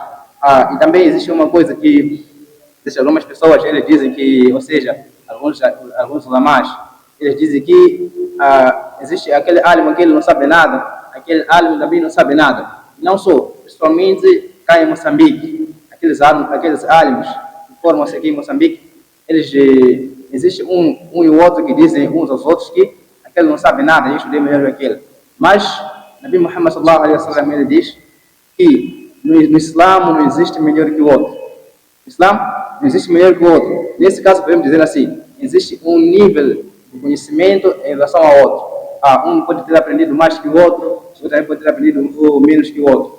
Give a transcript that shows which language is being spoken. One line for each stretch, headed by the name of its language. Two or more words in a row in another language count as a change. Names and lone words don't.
Portuguese: E também existe uma coisa que algumas pessoas eles dizem que, ou seja, alguns ulamás, eles dizem que existe aquele alim que ele não sabe nada, aquele alim também não sabe nada. Não só, principalmente cá em Moçambique, aqueles alims que formam-se aqui em Moçambique, eles existe um e o outro que dizem uns aos outros que aquele não sabe nada, isso é melhor que aquele. Mas Nabi Muhammad
Arabic: صلى الله عليه وسلم
Portuguese: ele diz que no Islã não existe melhor que o outro. No Islã não existe melhor que o outro. Nesse caso podemos dizer assim, existe um nível de conhecimento em relação ao outro. Um pode ter aprendido mais que o outro, outro também pode ter aprendido menos que o outro.